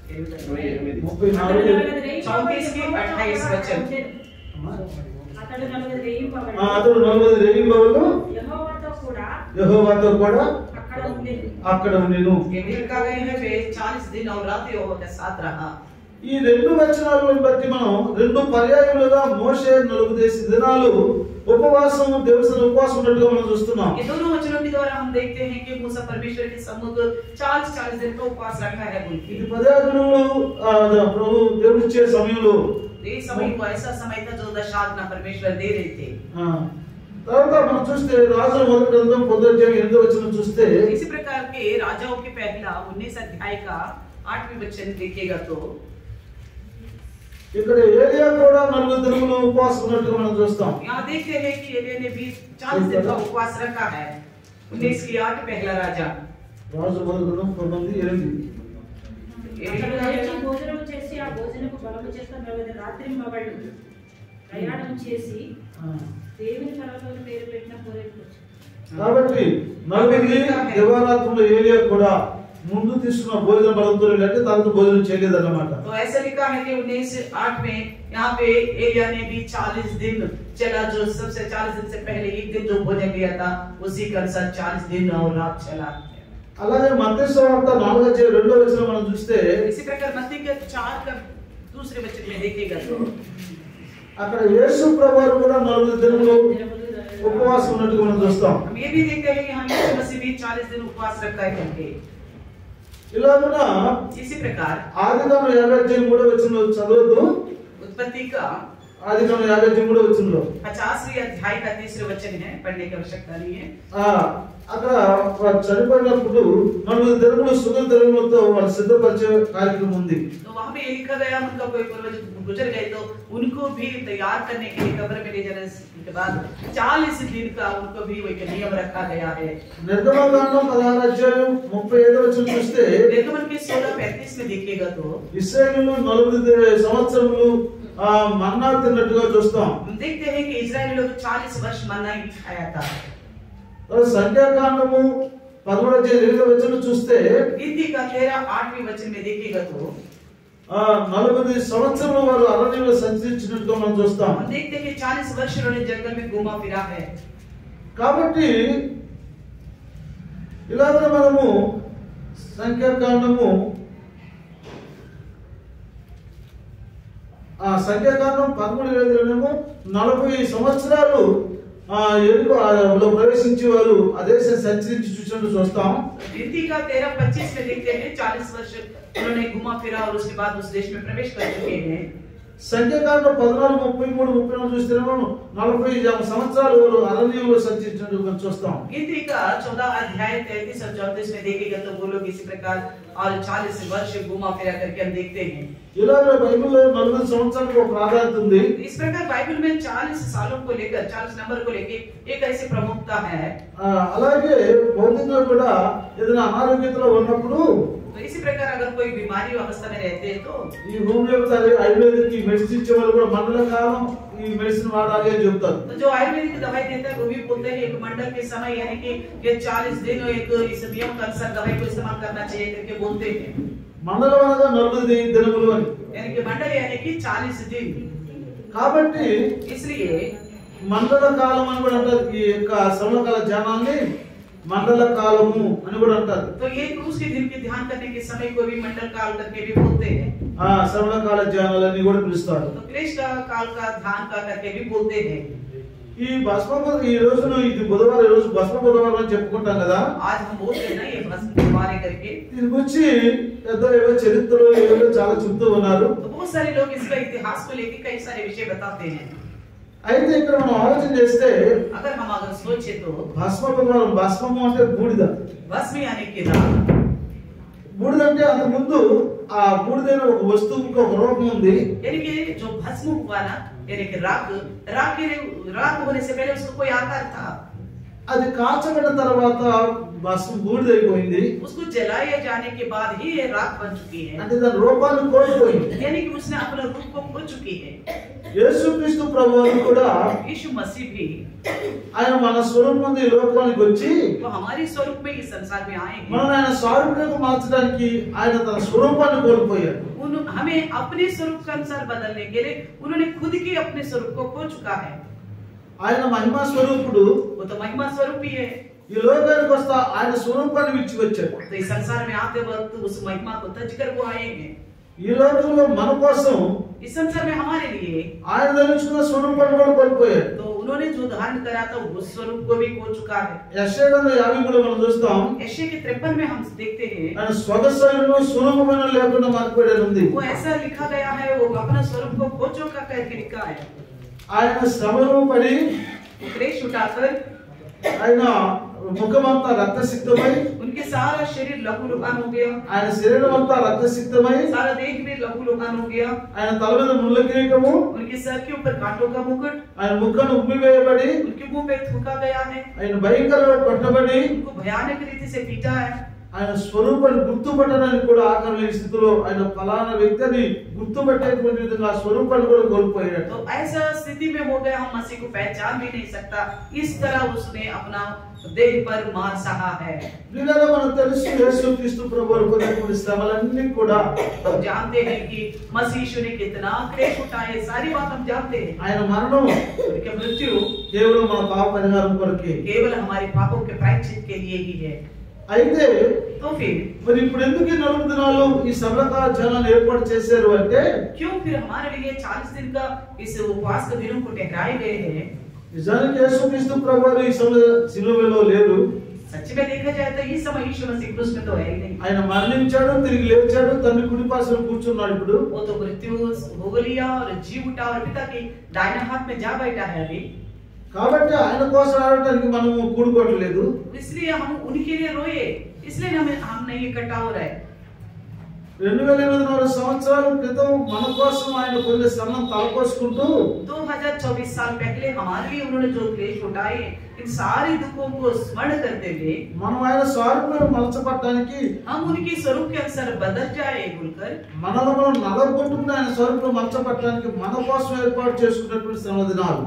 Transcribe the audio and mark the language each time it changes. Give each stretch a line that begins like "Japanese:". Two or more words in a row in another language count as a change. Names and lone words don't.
Telugu: అతడు 40 రేయింబవళ్ళు యెహోవాతో కూడా అక్కడ ఉండెను.
Hindi: 40 दिन और रात यहोवा के साथ रहा.
Telugu: ఈ రెండు వచనాలను బట్టి మనం రెండు పర్యాయములుగా మోషే 40 దినాలు ఉపవాసం దేవుని ఉపవాసం ఉన్నట్టుగా మనం చూస్తున్నాం.
Hindi: ये दोनों वचनों के द्वारा हम देखते हैं कि मूसा परमेश्वर के सम्मुख 40 दिन का उपवास रखा है.
Telugu: ఇది పర్యాయములు ప్రభు దేవుడు ఇచ్చే సమయంలో
Hindi: ये समय को ऐसा समय था जो दशाज्ञा परमेश्वर दे रहे थे.
Telugu: తర్వాత మనం చూస్తే రాజుల మొదటి గ్రంథం 10వ అధ్యాయం 8వ వచనం చూస్తే
Hindi: इसी प्रकार के राजाओं के पहला 19 अध्याय का 8वें वचन देखिएगा तो
Telugu: ఇక్కడ ఏలియా కూడా 40 దినములు ఉపవాసం ఉన్నట్టుగా మనం చూస్తాం.
Hindi: यहाँ देखते हैं कि एलिया ने भी 40 दिन का उपवास रखा है. 19 की 8 पहला राजा
Telugu: రాజు మొదటి గ్రంథం 9:8 భోజనం చేసి ఆ భోజనపు బలము చేత 40 రాత్రింబవళ్ళు ప్రయాణం చేసి దేవుని పర్వతం పేరు పెట్టిన హోరేబుకు వచ్చాడు. కాబట్టి 40 దివారాత్రులు ఏలియా కూడా ముందు తీసుకున్న భోజన బలంతో లేక తర్వాత భోజనం చేయలేదన్నమాట.
Hindi: तो ऐसा लिखा है कि 19:8 में यहाँ पे एलिया ने भी 40 दिन चला. जो सबसे 40 दिन से पहले एक दिन जो भोजन लिया था उसी के अनुसार 40 दिन और रात चला.
Telugu: అలాగే మత్తయి సువార్త 4వ అధ్యాయం 2వ వచనం మనం చూస్తే
Hindi: इसी प्रकार मत्ती के 4 का दूसरे वचन में देखिएगा तो
Telugu: అక్కడ యేసు ప్రభువు కూడా 40 దినములు ఉపవాసం ఉన్నట్టుగా మనం చూస్తాం.
Hindi: हम ये भी देखते हैं कि हम यीशु मसीह भी 40 दिन उपवास रखा है करके.
Telugu: ఇలాగన
Hindi: इसी प्रकार
Telugu: ఆదికాండం 50 అధ్యాయం 3వ వచనంలో చదవదు.
Hindi: उत्पत्ति का
Telugu: ఆదికాండం 50 అధ్యాయం 3వ వచనంలో
Hindi: 50वें अध्याय का 3रा वचन है. पढ़ने की आवश्यकता नहीं है.
Telugu: అక్కడ చనిపోయినప్పుడు 40 దినములు సుగంధ ద్రవ్యములతో వాళ్ళు సిద్ధపరిచే కార్యక్రమం ఉంది.
Hindi: तो वहां पे ये लिखा गया उनका कोई पूर्वज गुजर गए तो उनको भी तैयार करने के लिए कब्र में ले जाने के बाद 40 दिन का उनको भी एक नियम रखा गया है.
Telugu: నిర్గమకాండం 16 అధ్యాయం 35వ వచనం చూస్తే
Hindi: निर्गमन के 16:35 में देखिएगा तो
Telugu: ఇశ్రాయేలు 40 సంవత్సరములు మన్నా తిన్నట్టుగా చూస్తాం.
Hindi: हम देखते हैं कि इजरायली लोग 40 वर्ष मन्ना ही खाया था.
Telugu: సంఖ్యాకాండము 13వ అధ్యాయం 8వ వచనం చూస్తే
Hindi: गिनती का 13-8वें वचन में देखिएगा तो
Telugu: 40 సంవత్సరాలు వారు అరణ్యంలో సంచరించినట్టుగా మనం చూస్తాం.
Hindi: हम देखते हैं कि 40 वर्ष उन्होंने जंगल में घूमा फिरा है.
Telugu: కాబట్టి ఇలాగ మనము సంఖ్యాకాండం 13:7 40 సంవత్సరాలు ఎరుకలో ప్రవేశించి వారు ఆ దేశం సంచరించి చూసినట్టు చూస్తాం.
Hindi: गिनती का 13-25 में देखते हैं 40 वर्ष उन्होंने घुमा फिरा और उसके बाद उस देश में प्रवेश कर चुके हैं.
Telugu: సంఖ్యాకాండం 14, 33, 34 చూస్తేనేమో 40 సంవత్సరాలు వారు అరణ్యంలో సంచరించినట్టు మనం చూస్తాం.
Hindi: गिनती का 14 अध्याय 33 और 34 में देखेगा तो वो लोग इसी प्रकार और 40 वर्ष घुमा फिरा करके हम देखते हैं.
Telugu: ఇలాగ బైబిల్లో 40 సంవత్సరాలకు ఒక ప్రాధాన్యత ఉంది.
Hindi: इस प्रकार बाइबल में 40 सालों को लेकर 40 नंबर को लेकर एक ऐसी प्रमुखता है.
Telugu: అలాగే భౌతికంగా కూడా ఏదైనా అనారోగ్యతలో ఉన్నప్పుడు
Hindi: तो इसी प्रकार अगर कोई बीमारी अवस्था में रहते हैं तो
Telugu: ఈ
English: homeopathy ayurvedic medicine
Telugu: ఇచ్చే వాళ్ళు కూడా మండల కాలం ఈ మెడిసిన్ వాడాలి అని చెప్తారు.
Hindi: तो जो आयुर्वेदिक दवाई देता है वो भी बोलते हैं एक मंडल के समय यानी कि ये 40 दिन एक इस नियम के अनुसार दवाई को इस्तेमाल करना चाहिए करके बोलते हैं.
Telugu: మండలం అనగా 40 దినములు అని.
Hindi: यानी कि मंडल यानी कि 40 दिन.
Telugu: కాబట్టి
Hindi: इसलिए
Telugu: మండల కాలం అని కూడా అంటారు. ఈ యొక్క శ్రమకాల ధ్యానాన్ని మండల కాలము అని కూడా అంటారు.
Hindi: तो ये क्रूस के दिन के ध्यान करने के समय को भी मंडल काल करके भी बोलते हैं.
Telugu: శ్రమకాల ధ్యానాలని కూడా పిలుస్తారు.
Hindi: तो क्लेश का काल का ध्यान का करके भी बोलते हैं.
Telugu: ఈ ఈ రోజున ఇది బుధవారం, ఈ రోజు భస్మ బుధవారం అని చెప్పుకుంటాం కదా.
Hindi: आज हम बोलते हैं ना ये भस्म बुधवार करके.
Telugu: దీని గురించి ఏవో చరిత్రలో ఏవో చాలా చెప్తూ ఉన్నారు.
Hindi: तो बहुत सारे लोग इसका इतिहास को लेकर कई सारे विषय बताते हैं.
Telugu: అయితే ఇక్కడ మనం ఆలోచన చేస్తే
Hindi: अगर हम अगर सोचे तो
Telugu: భస్మ బుధవారం, భస్మము అంటే బూడిద.
Hindi: भस्म यानी कि राख.
Telugu: బూడిద అంటే అంత ముందు ఆ బూడిదైన ఒక వస్తువుకి ఒక రూపం ఉంది.
Hindi: यानी कि जो भस्म हुआ ना यानी कि राख होने से पहले उसको कोई आकार था.
Telugu: అది కాల్చబడిన తర్వాత భస్మ బూడిదైపోయింది.
Hindi: उसको जलाए जाने के बाद ही ये राख बन चुकी है.
Telugu: అంటే దాని రూపాన్ని కోల్పోయింది.
Hindi: यानी कि उसने अपने रूप को खो चुकी है.
Telugu: యేసుక్రీస్తు ప్రభువు కూడా
Hindi: यीशु मसीह भी
Telugu: ఆయన మన స్వరూపం ఈ లోకానికి వచ్చి
Hindi: तो हमारी स्वरूप में इस संसार में आए हैं.
Telugu: మనం ఆయన స్వరూపంలోకి మార్చడానికి ఆయన తన స్వరూపాన్ని కోల్పోయాడు.
Hindi: हमें अपने स्वरूप के अनुसार बदलने के लिए उन्होंने खुद के अपने स्वरूप को खो चुका है.
Telugu: ఆయన మహిమా స్వరూపుడు.
Hindi: वो तो महिमा स्वरूप ही है.
Telugu: ఈ లోకానికి వస్తా ఆయన స్వరూపాన్ని విడిచి వచ్చాడు.
Hindi: तो इस संसार में आते वक्त उस महिमा को तज कर वो आए हैं.
Telugu: ఈ లోకంలో మన కోసం
Hindi: इस संसार में हमारे लिए
Telugu: ఆయన ధరించుకున్న స్వరూపాన్ని కూడా కోల్పోయాడు.
Hindi: तो उन्होंने जो धारण करा था उस स्वरूप को भी खो चुका है.
Telugu: యెషయా 50 మనం చూస్తాం.
Hindi: यशायाह के 53 में हम देखते हैं
Telugu: ఆయన స్వగస్వరూపము స్వరూపమైన లేకుండా మార్పబడి ఉంది.
Hindi: वो ऐसा लिखा गया है वो अपना स्वरूप को खो चुका करके लिखा है.
Telugu: ఆయన శ్రమను పడి
Hindi: क्लेश उठाकर
Telugu: ఆయన ముఖమంతా రక్తసిక్తమై
Hindi: उनके सारा शरीर लहू लुहान हो गया.
Telugu: ఆయన శరీరం అంతా రక్తసిక్తమై
Hindi: सारा देह में लहू लुहान हो गया.
Telugu: ఆయన తల మీద ముళ్ళ కిరీటము,
Hindi: उनके सर के ऊपर कांटों का मुकुट,
Telugu: ఆయన ముఖను ఉమ్మివేయబడి
Hindi: उनके मुंह पे थूका गया है.
Telugu: ఆయన భయంకరంగా కొట్టబడి
Hindi: उनको भयानक रीति से पीटा है.
Telugu: ఆయన స్వరూపాన్ని గుర్తుపట్టడానికి కూడా ఆకలి స్థితిలో ఆయన ఫలానా వ్యక్తిని గుర్తుపట్టేటువంటి విధంగా ఆ స్వరూపాన్ని కూడా కోల్పోయాడు.
Hindi: तो ऐसा स्थिति में हो गया हम मसीह को पहचान भी नहीं सकता. इस तरह उसने अपना देह पर मार सहा है.
Telugu: దీనిలో మనకు తెలుసు యేసుక్రీస్తు ప్రభువు పొందిన శ్రమలన్నీ కూడా
Hindi: हम जानते हैं कि मसीह यीशु ने कितना क्लेश उठाए. सारी बात हम जानते हैं.
Telugu: ఆయన మరణం
Hindi: उनकी मृत्यु
Telugu: కేవలం మన పాప పరిహారం కొరకే.
Hindi: केवल हमारे पापों के प्रायश्चित के लिए ही है.
Telugu: అయితే
Hindi: तो फिर
Telugu: మరి ఇప్పుడు ఎందుకు ఈ 40 దినాలు ఈ శ్రమకాల ధ్యానాన్ని ఏర్పాటు చేశారు అంటే
Hindi: क्यों फिर हमारे लिए 40 दिन का इस उपवास के दिनों को ठहराए गए हैं.
Telugu: నిజానికి యేసుక్రీస్తు ప్రభువు ఈ సిలువలో లేరు.
Hindi: सच में देखा जाए तो इस समय यीशु मसीह क्रूस में तो है ही नहीं.
Telugu: ఆయన మరణించాడు, తిరిగి లేచాడు, తండ్రి కుడి పార్శ్వన కూర్చున్నాడు. ఇప్పుడు
Hindi: वो तो मृत्यु हो लिया और जी उठा और पिता के दाहिने हाथ में जा बैठा है अभी.
Telugu: కాబట్టి ఆయన కోసం ఆడటానికి మనము కూడుకోవట్లేదు.
Hindi: इसलिए हम उनके लिए रोए. इसलिए हम नहीं इकट्ठा हो रहे.
Telugu: 2024 సంవత్సరాల క్రితం మన కోసం ఆయన కొన్ని శ్రమను తలపోసుకుంటూ
Hindi: 2024 साल पहले हमारे लिए उन्होंने जो क्लेश उठाए इन सारे दुखों को स्मरण करते हुए
Telugu: మనం ఆయన స్వరూపంలో మలచబడడానికి
Hindi: हम उनके स्वरूप के अनुसार बदल जाए बोलकर
Telugu: మనలో మనం నలగొట్టుకుని ఆయన స్వరూపంలో మలచబడడానికి మన కోసం ఏర్పాటు చేసుకున్నటువంటి శ్రమ దినాలు.